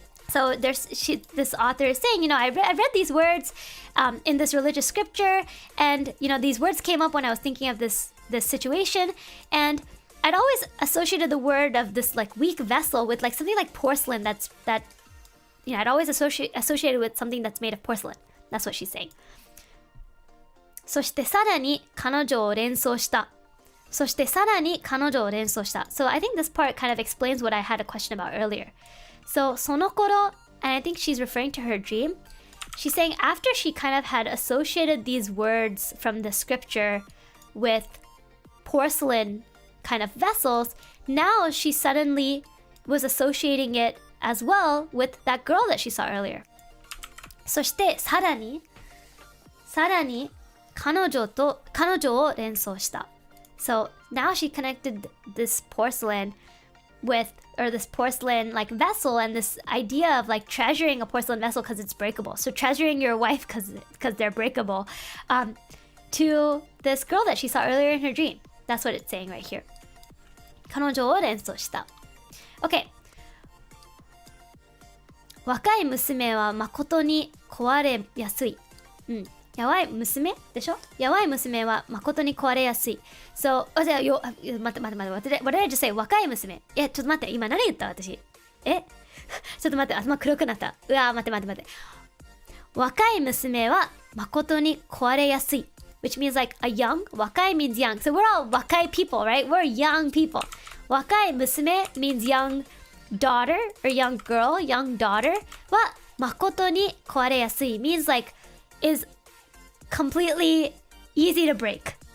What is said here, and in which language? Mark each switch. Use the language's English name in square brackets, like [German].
[English] so this author is saying, you know, I read these words in this religious scripture, and you know, these words came up when I was thinking of this situation, and I'd always associated the word of this like weak vessel with like something like porcelain. That you know, I'd always associated with something that's made of porcelain. That's what she's saying. [Japanese] そしてさらに彼女を連想した。そしてさらに彼女を連想した。 [English] So I think this part kind of explains what I had a question about earlier. So その頃, and I think she's referring to her dream, she's saying after she kind of had associated these words from the scripture with porcelain kind of vessels, now she suddenly was associating it as well with that girl that she saw earlier. [Japanese] そしてさらに彼女を連想した。 [English] So now she connected this porcelain with, or this porcelain like vessel and this idea of like treasuring a porcelain vessel because it's breakable. So treasuring your wife because they're breakable to this girl that she saw earlier in her dream. That's what it's saying right here. [Japanese] 彼女を連想した。Okay. 若い娘は誠に壊れやすい。やばい娘でしょやばい娘は誠に壊れやすい。 [English] So, 待って、what did I just say? [Japanese] 若い娘。ちょっと待って、今何言った私。ちょっと待って、頭黒くなった。うわー、待って。若い娘は誠に壊れやすい。 [English] Which means like a young, 若い means young. So we're all 若い people, right? We're young people. 若い娘 means young daughter or young girl, young daughter [Japanese] は誠に壊れやすい [English] means like is completely easy to break.